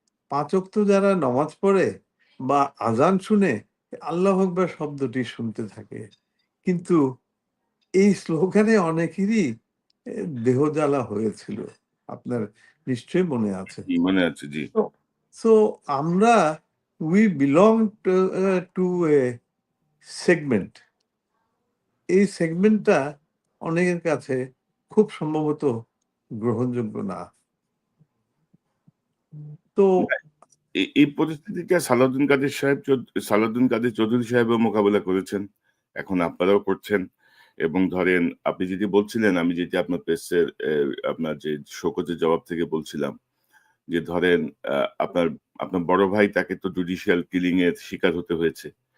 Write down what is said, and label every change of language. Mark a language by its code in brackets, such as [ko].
[bn] ৫ ওয়াক্ত যারা নামাজ পড়ে বা আযান শুনে আল্লাহু আকবার শব্দটি শুনতে থাকে। কিন্তু এই স্লোগানে অনেকেরই দেহজ্বালা হয়েছিল। আপনার নিশ্চয়ই মনে আছে। মনে আছে, জি। [en] So so আমরা we belong to a segment. [bn] এই সেগমেন্টটা অনেকের কাছে খুব সম্ভবত গ্রহণযোগ্য না। তো এই পরিস্থিতিটা সালাউদ্দিন কাদের চৌধুরী সাহেবও মোকাবেলা করেছেন। এখন আপনারাও করছেন। এবং ধরেন আপনি যেটি বলছিলেন, আমি যেটি আপনার প্রেসের আপনার যে শোকজের জবাব থেকে বলছিলাম যে ধরেন আপনার আপনার বড় ভাই তাকে তো জুডিশিয়াল কিলিং এর শিকার হতে হয়েছে।